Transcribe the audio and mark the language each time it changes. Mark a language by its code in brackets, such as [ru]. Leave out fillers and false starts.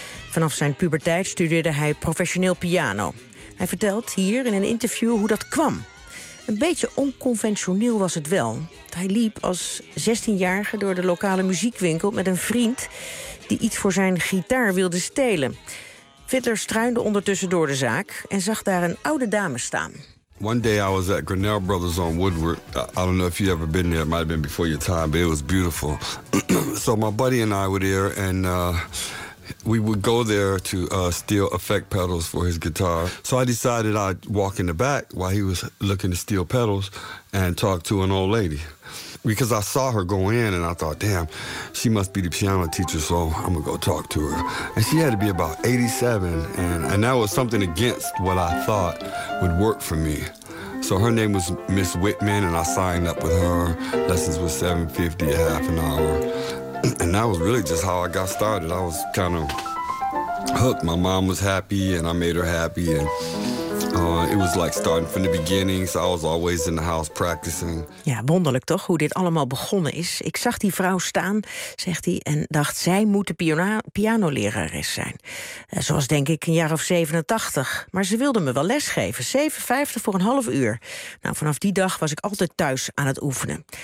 [nl] Vanaf zijn puberteit studeerde hij professioneel piano. Hij vertelt hier in een interview hoe dat kwam. Een beetje onconventioneel was het wel. Hij liep als 16-jarige door de lokale muziekwinkel met een vriend die iets voor zijn gitaar wilde stelen. Fiddler struinde ondertussen door de zaak en zag daar een oude dame staan. [en] One day I was at Grinnell Brothers on Woodward. I don't know if you've ever been there. It might have been before your time, but it was beautiful. So my buddy and I were there and we would go there to steal effect pedals for his guitar. So I decided I'd walk in the back while he was looking to steal pedals and talk to an old lady. Because I saw her go in and I thought, damn, she must be the piano teacher, so I'm gonna go talk to her. And she had to be about 87, and that was something against what I thought would work for me. So her name was Miss Whitman, and I signed up with her. Lessons were $7.50 a half an hour. And that was really just how I got started. I was kind of hooked. My mom was happy, and I made her happy. And it was like starting from the beginning. So I was always in the house practicing. [nl] Ja, wonderlijk toch, hoe dit allemaal begonnen is. Ik zag die vrouw staan, zegt hij, en dacht, zij moet de pianolerares zijn. Zoals denk ik een jaar of 87. Maar ze wilde me wel lesgeven. 7,50 voor een half uur. Nou, vanaf die dag was ik altijd thuis aan het oefenen.